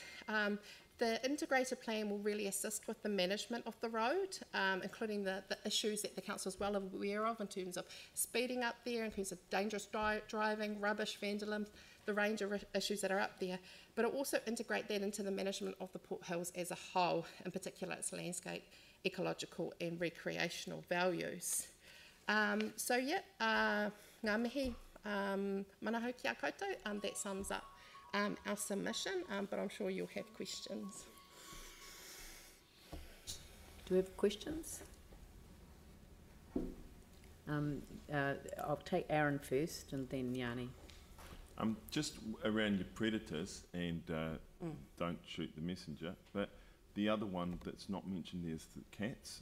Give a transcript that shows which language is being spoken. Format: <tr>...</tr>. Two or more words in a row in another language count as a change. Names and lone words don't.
<en>The integrated plan will really assist with the management of the road, including the issues that the council is well aware of in terms of speeding up there, in terms of dangerous driving, rubbish, vandalism, the range of issues that are up there. But it'll also integrate that into the management of the Port Hills as a whole, in particular its landscape, ecological and recreational values. So yeah,</en> <mi>ngā mihi mana hau ki a koutou,</mi> <en>that sums up our submission, but I'm sure you'll have questions. Do we have questions? I'll take Aaron first and then Yanni. Just around your predators, and don't shoot the messenger, but the other one that's not mentioned there is the cats.</en>